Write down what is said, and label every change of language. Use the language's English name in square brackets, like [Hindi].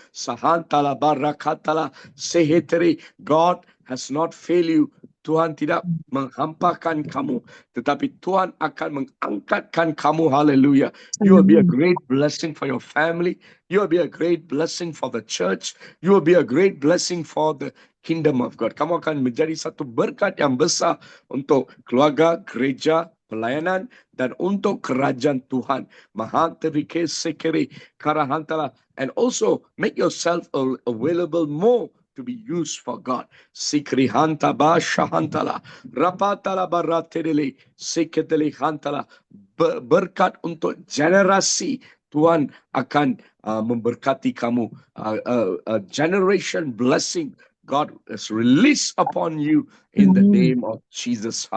[English] Sahantala barakatala seheteri. God has not failed you. [Malay] Tuhan tidak menghampakan kamu, tetapi Tuhan akan mengangkatkan kamu. Hallelujah. [English] You will be a great blessing for your family. You will be a great blessing for the church. You will be a great blessing for the kingdom of God. [Malay] Kamu akan menjadi satu berkat yang besar untuk keluarga, gereja, pelayanan, dan untuk kerajaan Tuhan. Mahanterike sekere karahantala. [English] And also make yourself available more to be used for God. Sikri hanta ba shahantala. Rapatala baratele seketele hantala. [Malay] Berkat untuk generasi. Tuhan akan memberkati kamu. [English] A generation blessing God has released upon you in the name of Jesus.